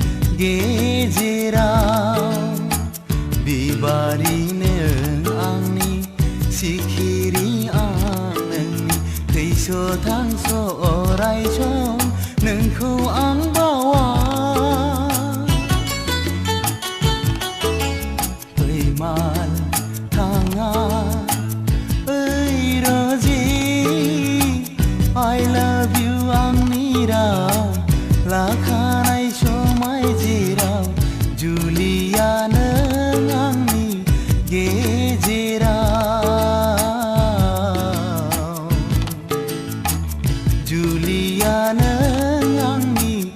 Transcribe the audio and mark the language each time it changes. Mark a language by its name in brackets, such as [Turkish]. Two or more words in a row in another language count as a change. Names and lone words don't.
[Bodo] गेजेराव बिबारि नों आंनि सिखिरि आं नोंनि थैस' थांस' अराय सम नोंखौ आं बावा फैमाल थाङा ओइ र'जी [English] I love you [Bodo] आंनि राव लाखानाय समाय जेराव जुलिया नों आंनि गेजेराव जुलिया नों आंनि